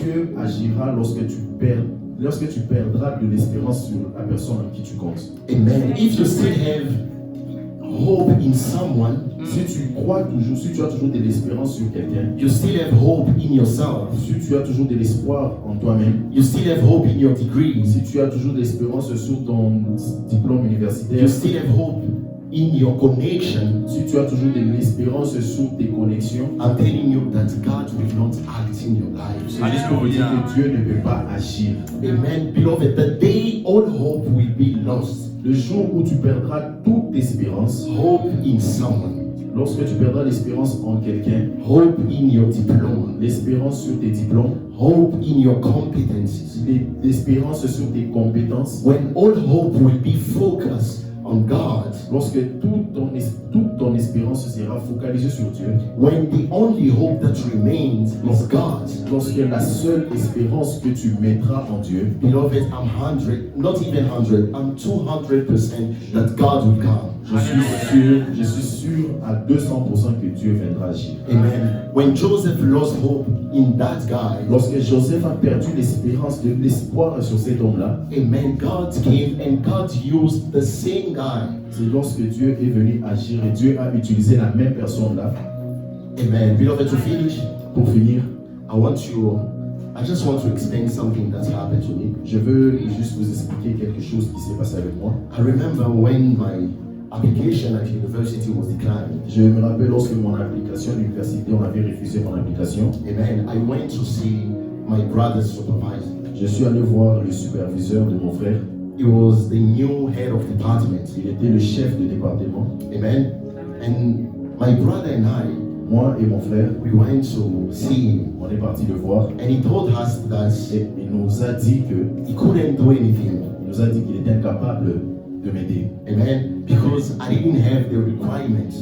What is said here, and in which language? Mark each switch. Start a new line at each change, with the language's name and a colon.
French: Dieu agira lorsque tu perdras de l'espérance sur la personne en qui tu comptes.
English: Amen. If you still have hope in someone,
French: Si tu crois toujours, si tu as toujours de l'espérance sur quelqu'un,
English: you still have hope in yourself.
French: si tu as toujours de l'espoir en toi-même,
English: You still have hope in your degrees.
French: si tu as toujours de l'espérance sur ton diplôme universitaire,
English: You still have hope in your connection.
French: si tu as toujours de l'espérance sur tes connexions,
English: I'm telling you that God will not act in your life.
French: c'est juste pour vous dire que Dieu ne peut pas agir.
English: Amen. Beloved, the day all hope will be lost,
French: Le jour où tu perdras toute espérance,
English: hope in someone,
French: lorsque tu perdras l'espérance en quelqu'un,
English: hope in your diploma,
French: l'espérance sur tes diplômes,
English: hope in your competencies,
French: l'espérance sur tes compétences,
English: when all hope will be focused on God,
French: lorsque toute ton espérance sera focalisée sur Dieu,
English: when the only hope that remains is God.
French: lorsque la seule espérance que tu mettras en Dieu,
English: Beloved, I'm 100, not even 100, I'm 200% that God will come.
French: je suis sûr à 200% que Dieu viendra agir.
English: Amen. When Joseph lost hope in that guy,
French: Lorsque Joseph a perdu l'espérance, de l'espoir sur cet homme-là,
English: amen, God came and God used the same guy.
French: c'est lorsque Dieu est venu agir et Dieu a utilisé la même personne-là.
English: Amen. Beloved, to finish,
French: Pour finir,
English: I just want to explain something that's happened to me.
French: je veux juste vous expliquer quelque chose qui s'est passé avec moi.
English: I remember when my application at university was declined.
French: Je me rappelle lorsque mon application à l'université, on avait refusé mon application.
English: Amen. I went to see my brother's supervisor.
French: Je suis allé voir le superviseur de mon frère.
English: He was the new head of department.
French: Il était le chef de département.
English: Amen. And my brother and I,
French: Moi et mon frère,
English: we went to see him.
French: on est parti le voir.
English: And he told us that
French: Et il nous a dit
English: he couldn't do anything.
French: qu'il était incapable de m'aider.
English: Amen. Because I didn't have the requirements.